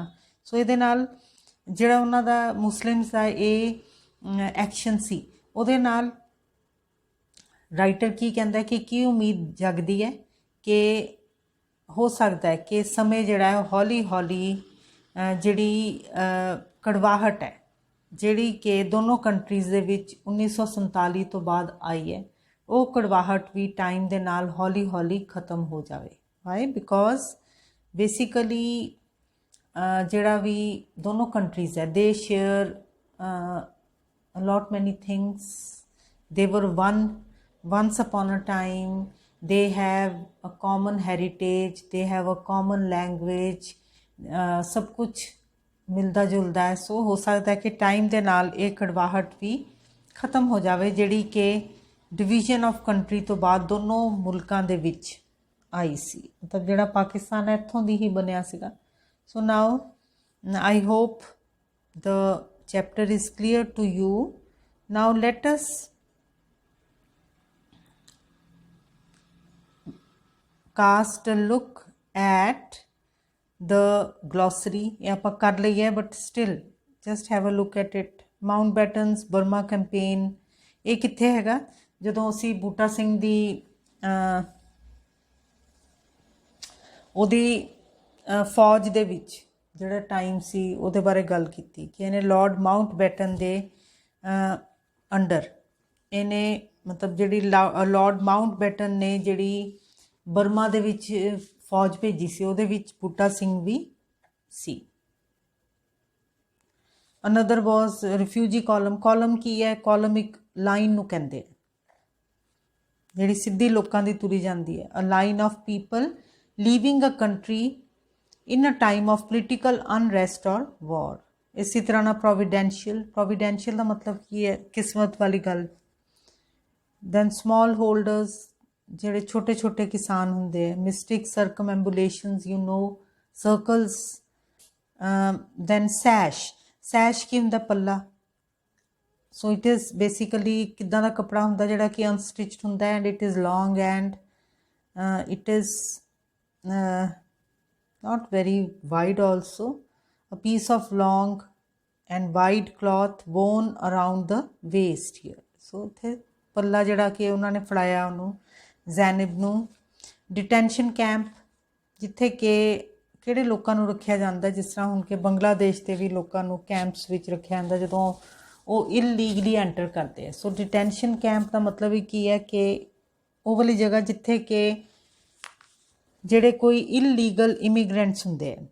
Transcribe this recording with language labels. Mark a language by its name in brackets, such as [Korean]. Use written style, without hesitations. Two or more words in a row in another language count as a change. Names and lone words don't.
[Punjabi] ਸੋ ਇਹਦੇ ਨਾਲ ਜਿਹੜਾ ਉਹਨਾਂ ਦਾ ਮੁਸਲਿਮਸ ਦਾ ਇਹ ਐਕਸ਼ਨ ਸੀ, ਉਹਦੇ ਨਾਲ ਰਾਈਟਰ ਕੀ ਕਹਿੰਦਾ ਕਿ ਕੀ ਉਮੀਦ ਜਗਦੀ ਹੈ ਕਿ ਹੋ ਸਕਦਾ ਹੈ ਕਿ ਸਮੇਂ ਜਿਹੜਾ ਹੈ ਹੌਲੀ ਹੌਲੀ ਜਿਹੜੀ ਕੜਵਾਹਟ ਹੈ ਜਿਹੜੀ ਕਿ ਦੋਨੋਂ ਕੰਟਰੀਜ਼ ਦੇ ਵਿੱਚ 1947 ਤੋਂ ਬਾਅਦ ਆਈ ਹੈ, ਉਹ ਕੜਵਾਹਟ ਵੀ ਟਾਈਮ ਦੇ ਨਾਲ ਹੌਲੀ ਹੌਲੀ ਖਤਮ ਹੋ ਜਾਵੇ। [English] why? because basically [Punjabi] ਜਿਹੜਾ ਵੀ ਦੋਨੋਂ ਕੰਟਰੀਜ਼ ਹੈ ਦੇ ਸ਼ੇਅਰ [English] lot many things. They were once upon a time. They have a common heritage, they have a common language, [Hindi] सब कुछ मिलता जुलता है. [Punjabi] ਸੋ ਹੋ ਸਕਤਾ ਹੈ ਕਿ ਟਾਈਮ ਕੇ ਨਾਲ ਯੇ ਕੜਵਾਹਟ ਭੀ ਖ਼ਤਮ ਹੋ ਜਾਏ ਜਿਹੜੀ ਕਿ [English] division of country [Punjabi] ਤੋਂ ਬਾਅਦ ਦੋਨੋਂ ਮੁਲਕਾਂ ਦੇ ਵਿੱਚ ਆਈ ਸੀ. ਮਤਲਬ ਜਿਹੜਾ ਪਾਕਿਸਤਾਨ ਹੈ ਇੱਥੋਂ ਦੀ ਹੀ ਬਣਿਆ ਸੀਗਾ. [English] so now I hope the chapter is clear to you. Now let us cast a look at the glossary. [Hindi] ये आप कर लिया [English] but still just have a look at it. [Punjabi] Mountbatten's Burma campaign ਯੇ ਕਿੱਥੇ ਹੈਗਾ ਜਦੋਂ ਅਸੀਂ ਬੂਟਾ ਸਿੰਘ ਦੀ ਉਹਦੀ ਫੌਜ ਦੇ ਵਿੱਚ ਜਿਹੜਾ ਟਾਈਮ ਸੀ ਉਹਦੇ ਬਾਰੇ ਗੱਲ ਕੀਤੀ ਕਿ ਇਹਨੇ ਲਾਰਡ ਮਾਊਂਟਬੈਟਨ ਦੇ ਅੰਡਰ ਇਹਨੇ ਮਤਲਬ ਜਿਹੜੀ ਲਾਰਡ ਮਾਊਂਟਬੈਟਨ ਨੇ ਜਿਹੜੀ ਬਰਮਾ ਦੇ ਵਿੱਚ ਫੌਜ ਭੇਜੀ ਸੀ ਉਹਦੇ ਵਿੱਚ ਬੂਟਾ ਸਿੰਘ ਵੀ ਸੀ. [English] another was refugee column [Punjabi] ਕੀ ਹੈ? ਕਾਲਮ ਇੱਕ ਲਾਈਨ ਨੂੰ ਕਹਿੰਦੇ ਆ ਜਿਹੜੀ ਸਿੱਧੀ ਲੋਕਾਂ ਦੀ ਤੁਰੀ ਜਾਂਦੀ ਹੈ. [English] a line of people leaving a country in a time of political unrest or war. [Hindi] इसी तरह ना [Punjabi] providential ਦਾ ਮਤਲਬ ਕੀ ਹੈ? ਕਿਸਮਤ ਵਾਲੀ ਗੱਲ. [English] then small holders [Punjabi] ਜਿਹੜੇ ਛੋਟੇ ਛੋਟੇ ਕਿਸਾਨ ਹੁੰਦੇ ਆ. [English] mystic circumambulations, you know, circles. then sash [Punjabi] ਕੀ ਹੁੰਦਾ? ਪੱਲਾ. [English] so it is basically [Punjabi] ਕਿੱਦਾਂ ਦਾ ਕੱਪੜਾ ਹੁੰਦਾ ਜਿਹੜਾ ਕਿ unstitched ਹੁੰਦਾ [English] and it is long and it is not very wide also. A piece of long and wide cloth worn around the waist here. [Punjabi] so ਇੱਥੇ ਪੱਲਾ ਜਿਹੜਾ ਕਿ ਉਹਨਾਂ ਨੇ ਫੜਾਇਆ ਉਹਨੂੰ ਜ਼ੈਨਬ ਨੂੰ. [English] detention camp [Punjabi] ਜਿੱਥੇ ਕਿ ਕਿਹੜੇ ਲੋਕਾਂ ਨੂੰ ਰੱਖਿਆ ਜਾਂਦਾ ਜਿਸ ਤਰ੍ਹਾਂ ਹੁਣ ਕਿ ਬੰਗਲਾਦੇਸ਼ ਦੇ ਵੀ ਲੋਕਾਂ ਨੂੰ ਕੈਂਪਸ ਵਿੱਚ ਰੱਖਿਆ ਜਾਂਦਾ ਜਦੋਂ ਉਹ [English] illegally enter [Punjabi] ਕਰਦੇ ਆ. ਸੋ [English] detention camp [Punjabi] ਦਾ ਮਤਲਬ ਹੀ ਕੀ ਹੈ ਕਿ ਉਹ ਵਾਲੀ ਜਗ੍ਹਾ ਜਿੱਥੇ ਕਿ ਜਿਹੜੇ ਕੋਈ [English] illegal immigrants [Punjabi] ਹੁੰਦੇ ਆ.